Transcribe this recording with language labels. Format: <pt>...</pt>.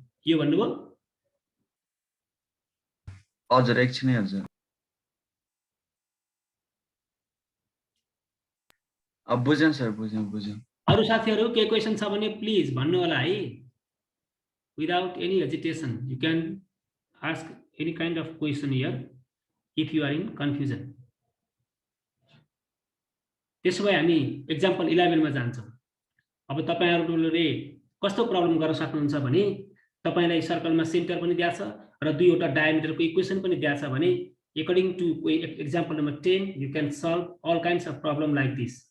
<ne>यो भन्नुभयो? हजुर एकछिनै हजुर. अब बुझ्यौँ सर, बुझ्यौँ. अरु साथीहरु के क्वेशन छ भने प्लिज भन्नु होला है.</ne> <en>Without any hesitation, you can ask any kind of question here if you are in confusion.</en> <ne>त्यसो भए हामी एक्जाम्पल 11 मा जान्छौं. अब तपाईहरुले कस्तो प्रब्लम गर्न सक्नुहुन्छ भने तपाईलाई सर्कलमा सेन्टर पनि दिया छ र दुईवटा डायमिटरको इक्वेसन पनि दिया छ भने</ne> <en>according to example number 10 you can solve all kinds of problem like this.</en>